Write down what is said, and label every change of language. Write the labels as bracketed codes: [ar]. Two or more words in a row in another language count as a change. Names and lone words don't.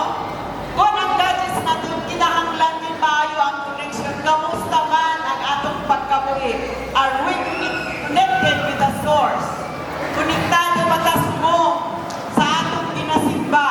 [hil] Kung ang gadgets natin, kinahanglan din maayo ang connection. Kamusta man ang atong pagkabuhi? [en] Are we connected with the source? [hil] Konektado ba mo sa atong ginasimba?